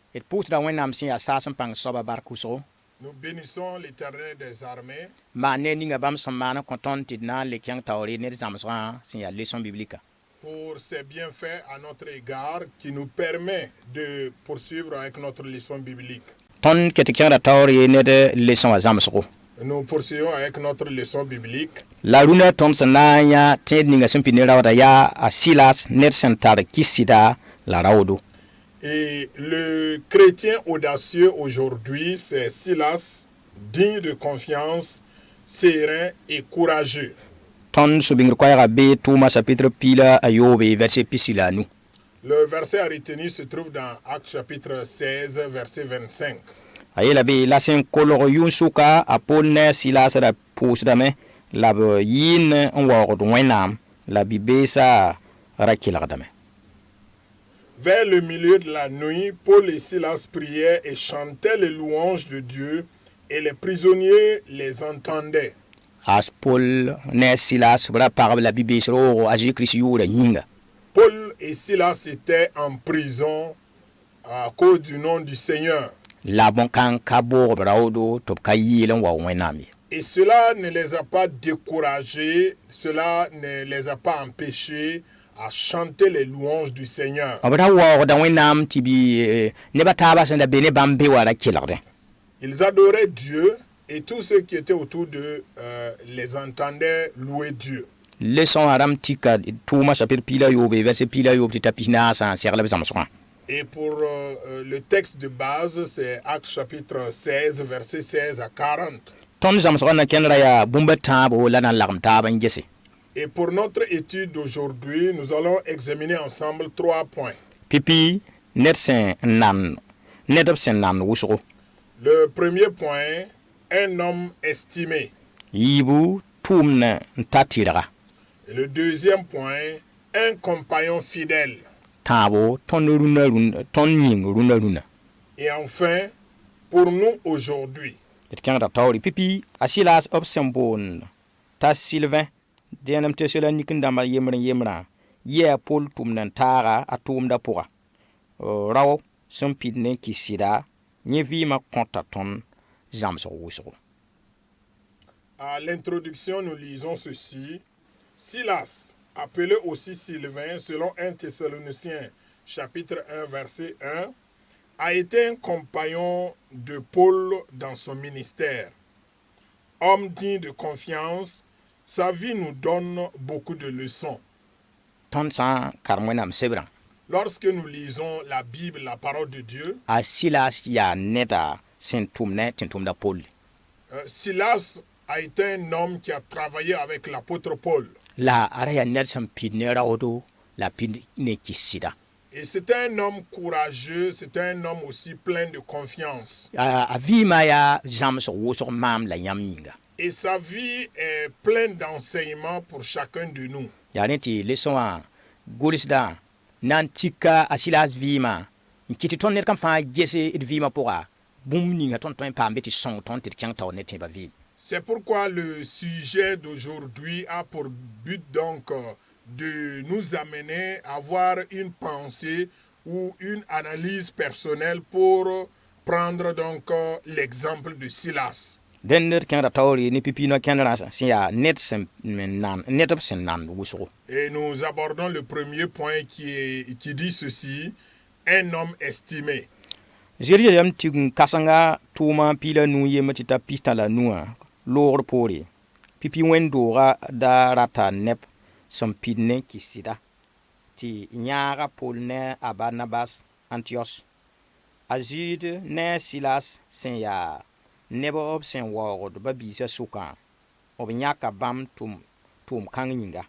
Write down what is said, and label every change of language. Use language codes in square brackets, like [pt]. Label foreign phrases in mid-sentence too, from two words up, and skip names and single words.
[mos] Pus da wẽnnaam sẽn yaa saas n pãng soaba bark wʋsgo. [fr] Nous bénissons l'Éternel des armées [mos] Maa ne ninga bãmb sẽn maan n kõ tõnd tɩ d na n le kẽng taoore ned zãmsgã sẽn yaa [fr] leçon biblique. pour ses bienfaits à notre égard qui nous permet de poursuivre avec notre leçon biblique. [mos] Tõnd ket tɩ kẽngda taoor ye ned leçon wã zãmsgo. [fr] Nous poursuivons avec notre leçon biblique. [mos] La rũnã tõnd sẽn na n yã tẽed ninga sẽn pid ne raooda yaa a Silas ned sẽn tar kɩs-sɩda la raoodo. [fr] Et le chrétien audacieux aujourd'hui, c'est Silas, digne de confiance, serein et courageux. [mos] Tõnd sũ-bĩngr koɛɛgã bee tʋʋma chapitre pila a yoobe verset pisi la a nu. [fr] Le verset à retenir se trouve dans Actes chapitre 16, verset 25. [mos] A yeela bee la sẽn kolg yʋn-sʋka a Pol ne a Silas ra pʋʋsdame la b yɩɩn n waoogd Wẽnnaam la bi-beesã ra kelgdame. [fr] Vers le milieu de la nuit, Paul et Silas priaient et chantaient les louanges de Dieu et les prisonniers les entendaient. [mos] As Pol ne a Silas b ra pagb la bi-bees roogo a Jésus-Christ yʋʋra yĩnga. [fr] Paul et Silas étaient en prison à cause du nom du Seigneur. [mos] La bõn-kãng ka boogb raoodo tɩ b ka yɩɩl n wao Wẽnnaam ye. [fr] Et cela ne les a pas découragés, cela ne les a pas empêchés à chanter les louanges du Seigneur. [mos] B ra waoogda Wẽnnaam tɩ nebã taabã sẽn da be ne bãmb be wa ra kelgdẽ. [fr] Ils adoraient Dieu et tous ceux qui étaient autour d'eux les entendaient louer Dieu. [mos] Leçon wã rãmb tika tʋʋma chapitre pila yoobe verset pila yoob tɩ t'a pis naasã n seglb zãmsgã. [fr] Et pour le texte de base, c'est Actes chapitre 16, verset 16 à 40. [mos] Tõnd zãmsgã na kẽnd ra yaa bũmba tãabo la na n lagem taab n gese. [fr] Et pour notre étude d'aujourd'hui, nous allons examiner ensemble 3 points. [mos] Pipi ned sẽn nan ned b sẽn nan wʋsgo. [fr] Le premier point, un homme estimé. [mos] Yiibu tʋʋmd n ta tɩrga. [fr] Et le deuxième point, un compagnon fidèle. [mos] Tãabo tõnd yĩng rũnã rũnã. [fr] Et enfin, pour nous aujourd'hui, [mos] d kẽngda taoore pipi a Silas b sẽn boond t'a Sylvain dẽenem Tesalonik n dãmba yembrã yɩa Pol tʋmd n taaga a tʋʋmdã pʋga. Rao sẽn pid ne kɩs-sɩda yẽ vɩɩmã kõta tõnd zãmsg wʋsgo. [fr] à l'introduction, nous lisons ceci. Silas, appelé aussi Sylvain, selon 1 Thessaloniciens chapitre 1, verset 1, a été un compagnon de Paul dans son ministère. Homme digne de confiance, sa vie nous donne beaucoup de leçons. [mos] Tõnd sã n karem Wẽnnaam sebrã, [fr] Lorsque nous lisons la Bible, la parole de Dieu, [mos] a Silas yaa neda sẽn tʋm ne tɩ tʋmda Pol. [fr] Silas a été un homme qui a travaillé avec l'apôtre Paul. [mos] La a ra yaa ned sẽn pid ne raoodo la pid ne kɩs-sɩda. [fr] Et c'était un homme courageux, c'était un homme aussi plein de confiance. [mos] A vɩɩmã yaa zãmsg wʋsg maam la yãmb yĩnga. [fr] Et sa vie est pleine d'enseignements pour chacun de nous. [mos] Yaa ne tɩ leçon wã gʋlsdã na n tika a Silas vɩɩmã n kɩ tɩ tõnd ned kãm fãa gese d vɩɩmã pʋga bũmb ninga tõnd tõe n paam be tɩ sõng tõnd tɩ d kẽng taoor ne tẽebã vɩɩm. [fr] C'est pourquoi le sujet d'aujourd'hui a pour but donc de nous amener à avoir une pensée ou une analyse personnelle pour prendre donc l'exemple de Silas. [mos] Dẽn ned kẽngda taoore ne pipi-noã kẽndrã sẽn yaa ned b sẽn nan wʋsgo. [fr] Et nous abordons le premier point qui dit ceci, un homme estimé. [mos] Jérusalem tɩ n kãsenga tʋʋma pila nu yem tɩ t'a pistã la nuwã loogr poore. Pipi wẽn-doogã da rata neb sẽn pid ne kɩs-sɩda tɩ yãaga Pol ne a Barnabas Antiyos. A Zɩɩd ne a Silas sẽn yaa neb b sẽn waoogd ba-biisã sʋkã b yãka bãmb tʋʋm-kãng yĩnga.